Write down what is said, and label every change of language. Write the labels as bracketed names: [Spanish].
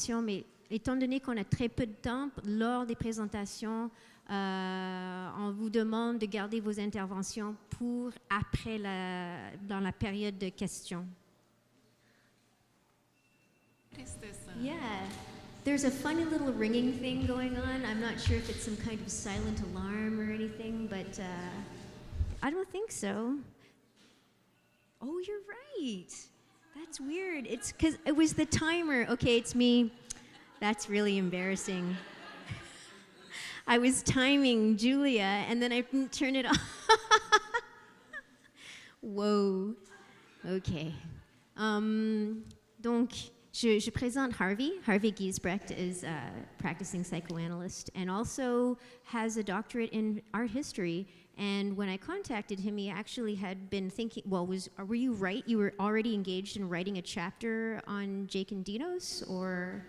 [French] Mais étant donné qu'on a très peu de temps lors des présentations, on vous demande de garder vos interventions pour après dans la période de questions. [English] What is this? Yeah, there's a funny little ringing thing going on. I'm not sure if it's some kind of silent alarm or anything, but I don't think so. Oh, you're right. That's weird. It's because it was the timer. Okay, it's me. That's really embarrassing. I was timing Julia, and then I didn't turn it off. Whoa. Okay. [French] Donc, je présente Harvey. [English] Harvey Giesbrecht is a practicing psychoanalyst and also has a doctorate in art history. And when I contacted him, he actually had been thinking, well, were you right? You were already engaged in writing a chapter on Jake and Dinos, or?